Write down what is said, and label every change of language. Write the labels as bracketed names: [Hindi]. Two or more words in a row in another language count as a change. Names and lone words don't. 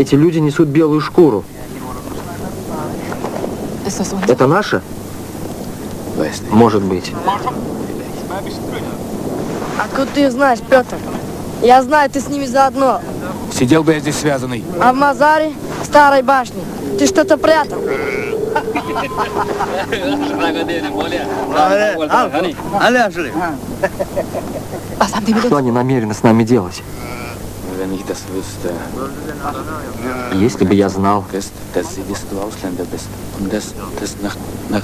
[Russian] Эти люди несут белую шкуру. [German] Ist das unser? [Russian] Это наше? Может быть. Откуда ты знаешь, Петр? Я знаю, ты с ними заодно. Сидел бы я здесь связанный. А в Мазаре, старой башне, ты что-то прятал. [German] Was haben die mit [Russian] Что [German] uns? [Russian] они намерены с нами делать? [German] Wenn ich das wüsste, [Russian] Если бы я знал, [German] dass du Ausländer bist und dass nach